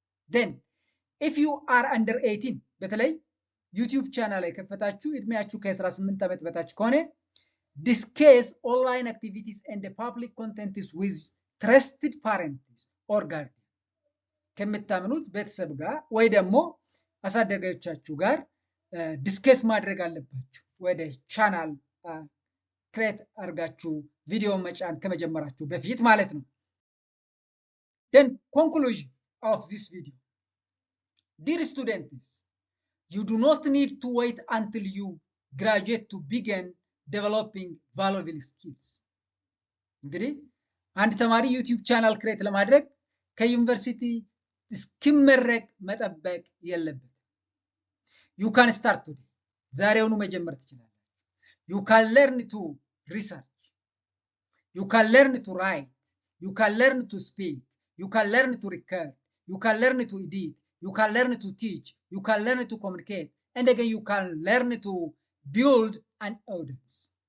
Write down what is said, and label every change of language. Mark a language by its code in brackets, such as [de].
[en] Then if you are under 18 [am] በተለይ ዩቲዩብ ቻናል ላይ ከፈታችሁ እድሜያችሁ ከ18 ዓመት በታች ከሆነ [en] discuss online activities and public content with trusted parents or guardian [am] ከምታምኑት ቤተሰብ ጋር ወይ ደግሞ አሳደጋዮቻችሁ ጋር ዲስከስ ማድረግ አለባችሁ። ወደ ቻናል ክሬት አድርጋችሁ ቪዲዮ መጫን ከመጀመራችሁ በፊት ማለት ነው። [en] Then conclusion of this video. Dear students, you do not need to wait until you graduate to begin developing valuable skills. [am] እንግዲህ አንድ ተማሪ ዩቲዩብ ቻናል ክሬት ለማድረግ ከዩኒቨርሲቲ እስኪመረቅ መጠበቅ የለበት። [en] You can start today. [am] ዛሬውኑ መጀመር ትችላላችሁ። [en] You can learn to research. You can learn to write. You can learn to speak. You can learn to record. You can learn to edit. You can learn to teach. You can learn to communicate. And again, you can learn to build an audience.